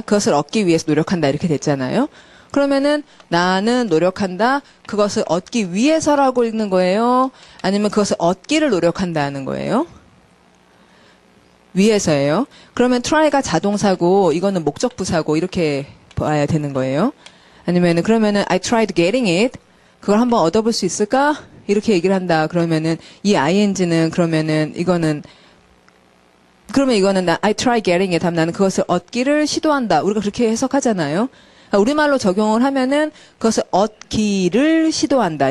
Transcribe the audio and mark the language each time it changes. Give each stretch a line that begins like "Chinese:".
Korean: 그것을 얻기 위해서 노력한다 이렇게 됐잖아요. 그러면은 나는 노력한다. 그것을 얻기 위해서라고 읽는 거예요? 아니면 그것을 얻기를 노력한다는 거예요? 위해서예요. 그러면 try가 자동사고 이거는 목적부사고 이렇게 봐야 되는 거예요. 아니면은 그러면은
English: I tried getting it.
Korean: 그걸 한번 얻어볼 수 있을까? 이렇게 얘기를 한다. 그러면은 이 ing는 그러면은 이거는
English: I try getting it
Korean: 하면 나는 그것을 얻기를 시도한다. 우리가 그렇게 해석하잖아요. 우리말로 적용을 하면은 그것을 얻기를 시도한다.